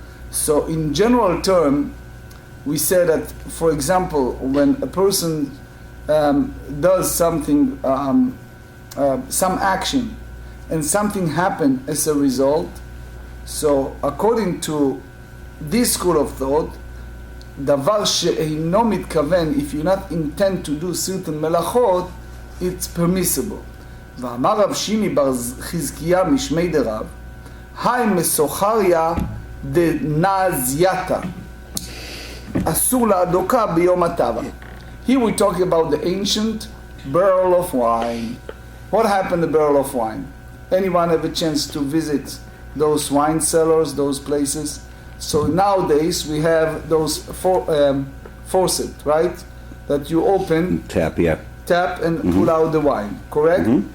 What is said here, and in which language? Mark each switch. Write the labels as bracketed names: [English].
[English] So in general term, we say that, for example, when a person does something, some action, and something happened as a result, so according to this school of thought, davar she'eino mitkaven, if you not intend to do certain melachot, it's permissible. [Aramaic] ואמר רב שימי בר חזקיה משמי דרב, היי מסוחריה דנזייתא, אסור לאדוקה ביום הטבע. [English] Here we talk about the ancient barrel of wine. What happened to the barrel of wine? Anyone have a chance to visit those wine cellars, those places? So nowadays we have those faucet, right? That you open, tap and pull out the wine, correct?